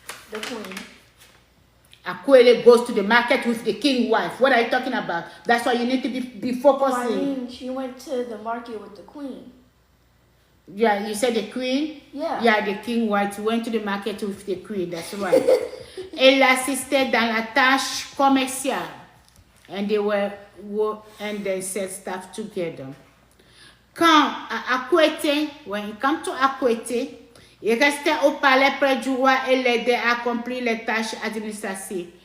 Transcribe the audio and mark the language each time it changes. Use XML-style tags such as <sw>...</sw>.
<en>The queen. Aquile goes to the market with the king's wife. What are you talking about? That's why you need to be focusing. I mean, she went to the market with the queen. Yeah, you said the queen? Yeah. Yeah, the king wife went to the market with the queen. That's right.</en> <fr>Elle assistait dans la tâche commerciale.</fr> <en>And they were and they said stuff together.</en> <fr>Quand Aquete,</fr> <en>when it come to Aquete,</en> <fr>il restait au palais près du roi et l'aidait à accomplir les tâches administratives.</fr>